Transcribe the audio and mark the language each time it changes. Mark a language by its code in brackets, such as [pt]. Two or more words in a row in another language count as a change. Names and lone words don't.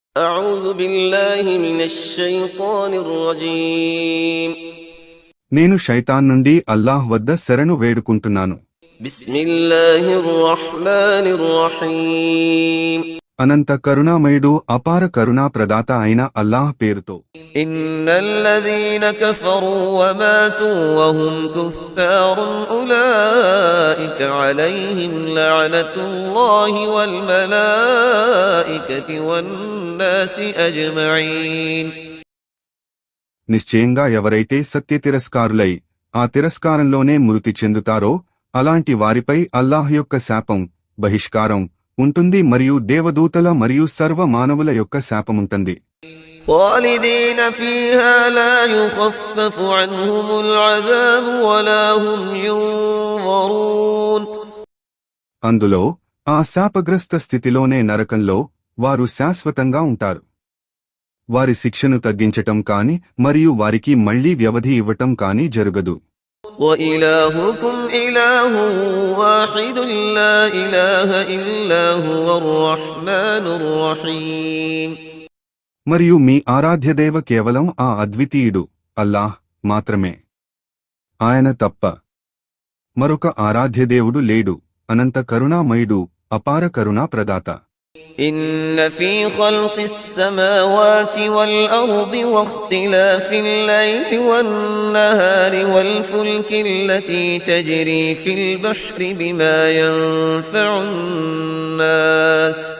[ar] أعوذ بالله من الشيطان الرجيم [te] నేను శైతాన్ నుండి అల్లాహ్ వద్ద శరణు వేడుకుంటున్నాను. [ar] بسم الله الرحمن الرحيم [te] అనంత కరుణామయుడు అపార కరుణా ప్రదాత అయిన అల్లాహ్ పేరుతో. [ar] إن الذين كفروا وماتوا وهم كفار أولئك عليهم لعنة الله والملائكة والناس أجمعين. [te] నిశ్చయంగా ఎవరైతే సత్య తిరస్కారులై ఆ తిరస్కారంలోనే మృతి చెందుతారో అలాంటి వారిపై అల్లాహ్ యొక్క శాపం, బహిష్కారం ఉంటుంది మరియు దేవదూతల మరియు సర్వ మానవుల యొక్క శాపముంటుంది. [ar] خالدين فيها لا يخفف عنهم العذاب ولا هم ينظرون. [te] అందులో ఆ శాపగ్రస్త స్థితిలోనే నరకంలో వారు శాశ్వతంగా ఉంటారు. వారి శిక్షను తగ్గించటం కాని మరియు వారికి మళ్లీ వ్యవధి ఇవ్వటం కాని జరగదు. [ar] وإلهكم إله واحد لا إله إلا هو الرحمن الرحيم. [te] మరియు మీ ఆరాధ్యదేవ కేవలం ఆ అద్వితీయుడు అల్లాహ్ మాత్రమే. ఆయన తప్ప మరొక ఆరాధ్యదేవుడు లేడు. అనంత కరుణామయుడు, అపార కరుణా ప్రదాత. [ar] إن في خلق السماوات والأرض واختلاف الليل والنهار والفلك التي تجري في البحر بما ينفع الناس